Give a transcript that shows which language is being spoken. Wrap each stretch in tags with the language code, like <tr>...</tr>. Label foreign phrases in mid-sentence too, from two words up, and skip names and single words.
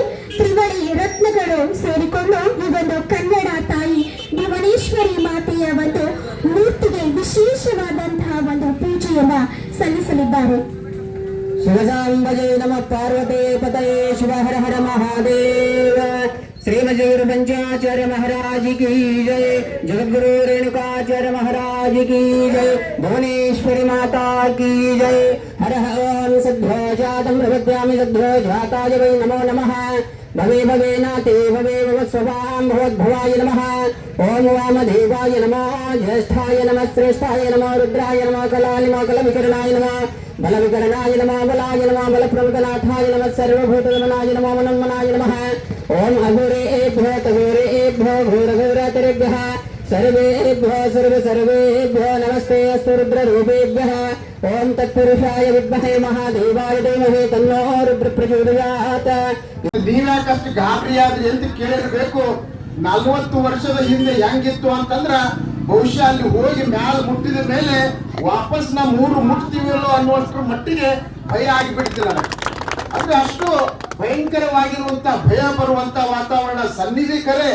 <kn>ತ್ರಿವಳಿ ರತ್ನಗಳು ಸೇರಿಕೊಂಡು ಈ ಒಂದು ಕನ್ನಡ ತಾಯಿ ಭುವನೇಶ್ವರಿ ಮಾತೆಯ ಒಂದು ಮೂರ್ತಿಗೆ ವಿಶೇಷವಾದಂತಹ ಒಂದು ಪೂಜೆಯನ್ನ ಸಲ್ಲಿಸಲಿದ್ದಾರೆ.</kn> <sa>ಶಿವಸಾಂಬಜೇ ನಮಃ ಪಾರ್ವತೇ ಪತಯೇ ಶಿವ ಹರ ಹರ ಮಹಾದೇವ.</sa> <hi>श्रीमजूर पंचाचार्य महाराज की जय, जगद्गुरु रेणुकाचार्य महाराज की जय, भुवनेश्वरी माता की जय.</hi> <sa>हर हर सद्ध्वजातं प्रपद्यामि सद्ध्वजाताय वै नमो नमः. भवे भवे नाते भवे भवत्स्वां भवद्भवाय नमः. ओम वामदेवाय नमः, ज्येष्ठाय नमः, श्रेष्ठाय नमः, रुद्राय नमः, कलाय नमः, कलविकरणाय नमः, बलविकरणाय नमः, बलाय नमः, बलप्रमुखनाथाय नमः, सर्वभूतगमनाय नमः, मनन्मनाय नमः. ओम अघोरेभ्यो तघोरेभ्यो घोरघोरतरेभ्यः सर्वेभ्यो सर्वेभ्यो नमस्ते अस्तु रुद्ररूपेभ्यः. ओम तत्पुरुषाय विद्महे महादेवाय धीमहि तन्नो रुद्र प्रचोदयात्.</sa> <kn>ನೀವ್ಯಾಕಷ್ಟು ಗಾಬರಿ ಆದ್ರಿ ಅಂತ ಕೇಳಿರ್ಬೇಕು. 40 ವರ್ಷದ ಹಿಂದೆ ಹೆಂಗಿತ್ತು ಅಂತಂದ್ರ ಬಹುಶಃ ಅಲ್ಲಿ ಹೋಗಿ ಮ್ಯಾಲ ಮುಟ್ಟಿದ ಮೇಲೆ ವಾಪಸ್ ನಾವು 3 ಮುಟ್ತೀವಿಲ್ಲೋ ಅನ್ನುವಷ್ಟರ ಮಟ್ಟಿಗೆ ಭಯ ಆಗಿಬಿಡ್ತಿದ್ದಾರೆ. ಅಂದ್ರೆ ಅಷ್ಟು ಭಯಂಕರವಾಗಿರುವಂತ ಭಯ ಬರುವಂತ ವಾತಾವರಣ ಸನ್ನಿಧಿ ಕರೆ.</kn>